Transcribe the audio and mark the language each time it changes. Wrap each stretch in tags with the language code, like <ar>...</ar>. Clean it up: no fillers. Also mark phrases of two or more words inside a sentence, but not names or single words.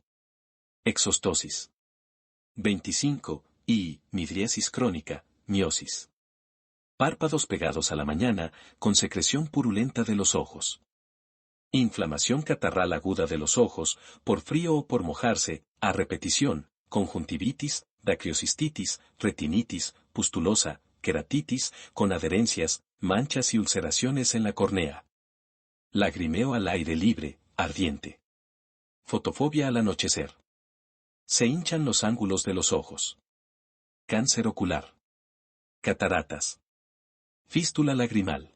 <es>Exostosis. 25. Y, midriasis crónica, miosis. Párpados pegados a la mañana, con secreción purulenta de los ojos. Inflamación catarral aguda de los ojos, por frío o por mojarse, a repetición, conjuntivitis, dacriocistitis, retinitis, pustulosa, queratitis, con adherencias, manchas y ulceraciones en la córnea. Lagrimeo al aire libre, ardiente. Fotofobia al anochecer. Se hinchan los ángulos de los ojos. Cáncer ocular. Cataratas. Fístula lagrimal.</es>